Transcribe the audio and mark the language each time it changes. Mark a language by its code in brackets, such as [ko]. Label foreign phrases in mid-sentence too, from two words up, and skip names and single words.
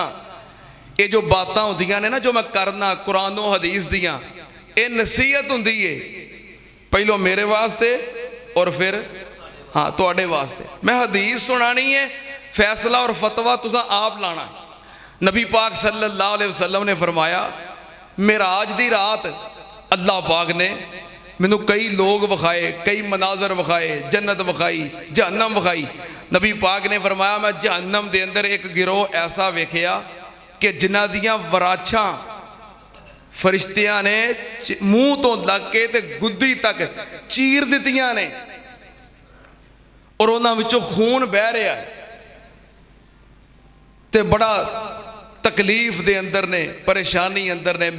[pa] یہ جو باتاں ہوندیاں نے نا، جو میں کرنا قرآنو حدیث دیاں، یہ نصیحت ہندی ہے، پہلو میرے واسطے اور فیر ہاں تہاڈے واسطے. میں حدیث سنانی ہے، فیصلہ اور فتویٰ تساں آپ لانا ہے. نبی پاک [ar] صلى الله عليه وسلم [pa] نے فرمایا، معراج دی رات اللہ پاک نے مینوں کئی لوک وکھائے، کئی مناظر وکھائے، جنت وکھائی، جہنم وکھائی. نبی پاک نے فرمایا، میں جہنم دے اندر اک گروہ ایسا ویکھیا کہ جنہاں دیاں وراچھاں فرشتیاں نے مونہہ توں لگ کے تے گدی تک چیر دتیاں نے، اور انہاں وچوں خون بہہ رہیا ہے، تے بڑا تکلیف دے اندر نے، پریشانی اندر نے.